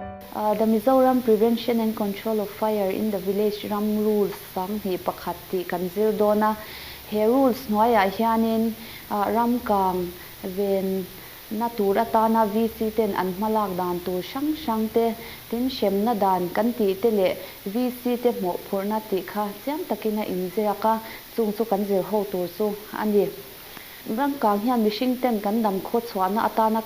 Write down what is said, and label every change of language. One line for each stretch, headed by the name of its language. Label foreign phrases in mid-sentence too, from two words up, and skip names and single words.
Mizo: The Mizoram Prevention and Control of Fire in the Village Ram Rules sang hi pakhat ti kan zir dona he rules hnuaiah hianin ram Kang Venna tur atana VC ten an hmalak dan tur hrang hrang te tin HREMNA dan kan ti te le VC te MAWHPHURHNA ti kha chiam takina inziraka chung chu kan zir ho tur chu ani ram Kang hian mihring ten kan dam khaw chhuahna atana